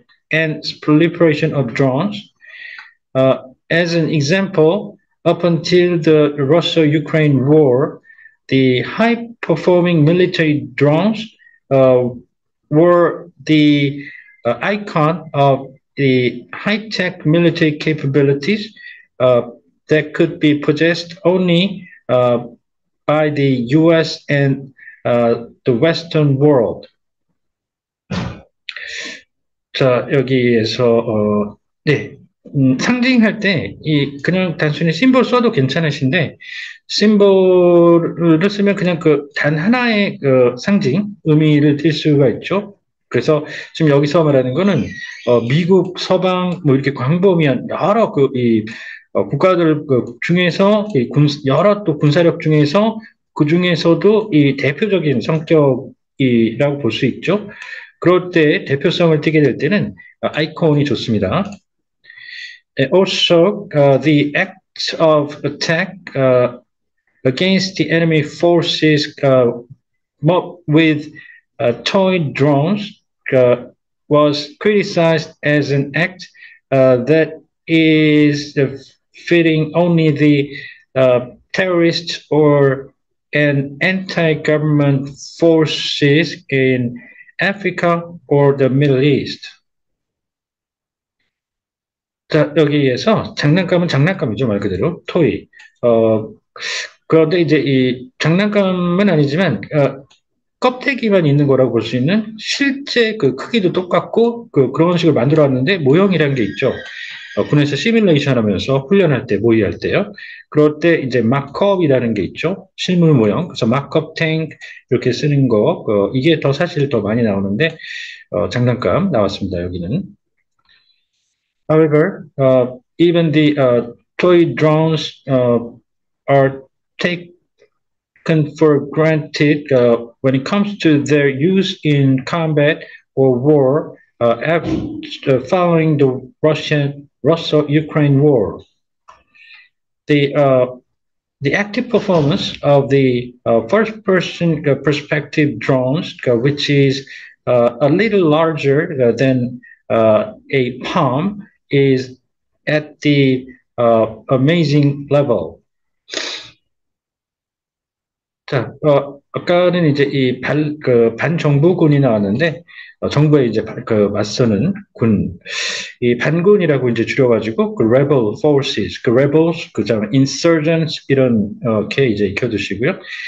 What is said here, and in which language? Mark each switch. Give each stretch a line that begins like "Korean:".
English: and proliferation of drones. As an example, up until the Russia-Ukraine war, the high-performing military drones uh, were the icon of the high-tech military capabilities uh, that could be possessed only by the US and the Western world.
Korean: 자, 여기에서 네, 상징할 때 이 그냥 단순히 심볼 써도 괜찮으신데 심볼을 쓰면 그냥 그 단 하나의 그 상징 의미를 띌 수가 있죠. 그래서 지금 여기서 말하는 거는 미국, 서방 뭐 이렇게 광범위한 여러 그 국가들 그 중에서 여러 또 군사력 중에서 그 중에서도 이 대표적인 성격이라고 볼 수 있죠. 그럴 때 대표성을 띠게 될 때는 아이콘이 좋습니다.
English: Also, the act of attack against the enemy forces with toy drones was criticized as an act that is fitting only the terrorists or an anti-government forces in Africa or the Middle East.
Korean: 자, 여기에서 장난감은 장난감이죠, 말 그대로. 토이. 그런데 이제 이 장난감은 아니지만, 껍데기만 있는 거라고 볼 수 있는 실제 그 크기도 똑같고, 그런 식으로 만들어 왔는데, 모형이라는 게 있죠. 군에서 시뮬레이션 하면서 훈련할 때, 모의할 때요. 그럴 때 이제 마크업이라는 게 있죠. 실물 모형. 그래서 마크업 탱크 이렇게 쓰는 거, 이게 더 사실 더 많이 나오는데, 장난감 나왔습니다, 여기는.
English: However, even the toy drones are taken for granted when it comes to their use in combat or war following the Russia-Ukraine war. The active performance of the first-person perspective drones, which is a little larger than a palm, is at the amazing level.
Korean: 자, 아까는 이제 반정부군이 나왔는데, 정부에 이제 맞서는 군, 이 반군이라고 이제 줄여가지고,
English: rebel forces, rebels,
Korean: 다음에
English: insurgents,
Korean: 이렇게 이제 익혀두시고요.